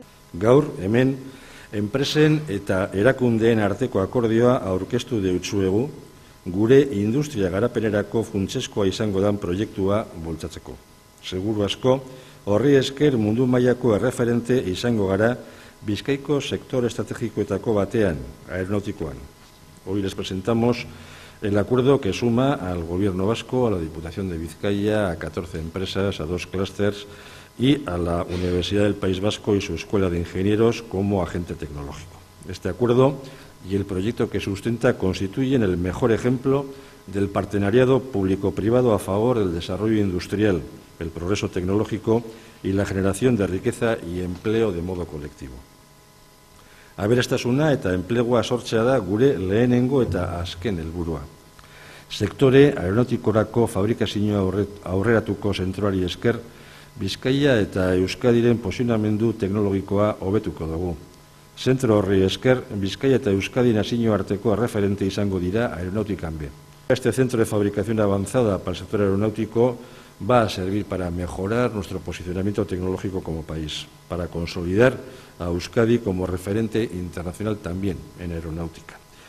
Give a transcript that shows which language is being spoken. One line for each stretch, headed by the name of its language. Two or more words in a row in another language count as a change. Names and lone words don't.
Basque: Gaur, hemen, enpresen eta erakundeen arteko akordioa aurkeztu deutsuegu, gure industria garapenerako funtsezkoa izango dan proiektua bultzatzeko. Seguru asko, horri esker mundu mailako erreferente izango gara Bizkaiko sektor estrategikoetako batean, aeronautikoan.
Spanish: Hoy les presentamos el acuerdo que suma al Gobierno vasco, a la Diputación de Vizcaya, a 14 empresas, a 2 clústeres y a la Universidad del País Vasco y su Escuela de Ingenieros como agente tecnológico. Este acuerdo y el proyecto que sustenta constituyen el mejor ejemplo del partenariado público-privado a favor del desarrollo industrial, el progreso tecnológico y la generación de riqueza y empleo de modo colectivo.
Basque: Aberastasuna eta enplegua sortzea da gure lehenengo eta azken helburua. Sektore aeronautikorako fabrikazioa aurreratuko zentroari esker, Bizkaia eta Euskadiren posizionamendu teknologikoa hobetuko dugu. Zentro horri esker, Bizkaia eta Euskadi nazioarteko referente izango dira aeronautikan be.
Spanish: Este centro de fabricación avanzada para el sector aeronáutico va a servir para mejorar nuestro posicionamiento tecnológico como país, para consolidar a Euskadi como referente internacional también en aeronáutica.